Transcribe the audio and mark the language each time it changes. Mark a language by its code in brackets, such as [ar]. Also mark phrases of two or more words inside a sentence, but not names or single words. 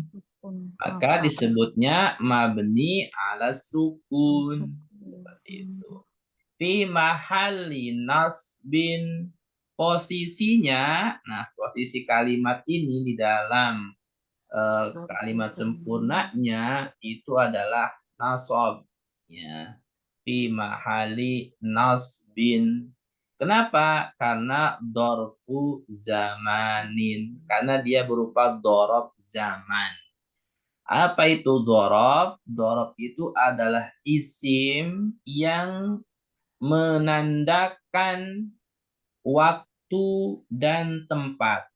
[id] Maka disebutnya [ar] مبني على سكون. [id] Seperti itu. [ar] في محل نصب. [id] Posisinya, nah, posisi kalimat ini di dalam kalimat sempurnanya itu adalah nasab, [ar] ya, في محل نصب. [id] Kenapa? Karena [ar] ظرف زمان, [id] karena dia berupa [ar] ظرف زمان. [id] Apa itu dorob? Dorob itu adalah isim yang menandakan waktu dan tempat.